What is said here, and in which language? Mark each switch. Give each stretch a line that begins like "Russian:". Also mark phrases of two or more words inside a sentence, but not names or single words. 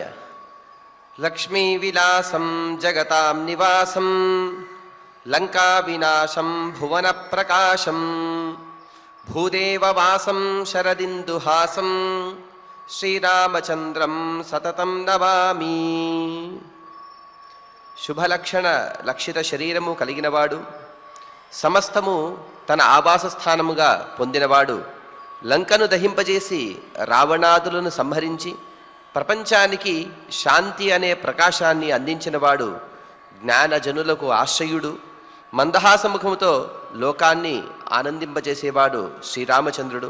Sanskrit: लक्ष्मी विलासं जगतां निवासं लंका विनाशं भुवन प्रकाशं भूदेववासं शरदिन्दुहासं श्रीरामचंद्रं सततं नमामि। शुभलक्षण लक्षित
Telugu: शरीरము కలిగినవాడు, సమస్తము తన ఆవాస స్థానముగా పొందినవాడు, లంకను దహింపజేసి రావణాదులను సంహరించి ప్రపంచానికి శాంతి అనే ప్రకాశాన్ని అందించినవాడు, జ్ఞానజనులకు ఆశ్రయుడు, మందహాసముఖముతో లోకాన్ని ఆనందింపజేసేవాడు శ్రీరామచంద్రుడు.